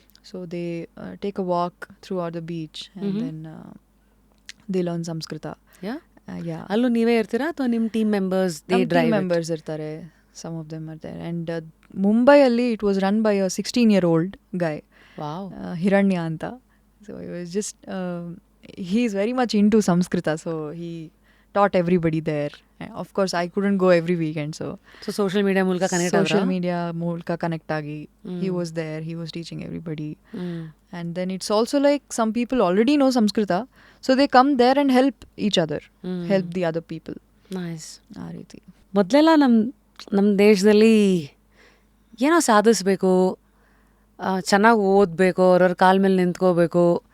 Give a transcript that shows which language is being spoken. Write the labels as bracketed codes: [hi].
[en] So they take a walk through are the beach and then they learn Samskrita. Yeah. [kn] ಅಲ್ಲೂ ನೀವೇ ಇರ್ತೀರಾ ಅಥವಾ ನಿಮ್ಮ ಟೀಮ್ ಮೆಂಬರ್ಸ್? ಟೀಮ್ ಮೆಂಬರ್ಸ್ ಇರ್ತಾರೆ, [en] Some of them are there. And ಮುಂಬೈಯಲ್ಲಿ it was run by a 16-year-old guy, Hiranya [kn] ಅಂತ. [en] So it was just he is very much into Samskrita, so he taught everybody there. Of course I couldn't go every weekend, so [kn] social media ಮೂಲಕ [en] connect ಆಗಿ he was there, he was teaching everybody. And then it's also like some people already know Samskrita, so they come there and help each other, help the other people. Nice. [kn] ಆ ರೀತಿ. ಮೊದಲೆಲ್ಲ ನಮ್ಮ ದೇಶದಲ್ಲಿ ಏನೋ ಸಾಧಿಸ್ಬೇಕು, ಚೆನ್ನಾಗಿ ಓದಬೇಕು, ಅವ್ರವ್ರ ಕಾಲ ಮೇಲೆ ನಿಂತ್ಕೋಬೇಕು.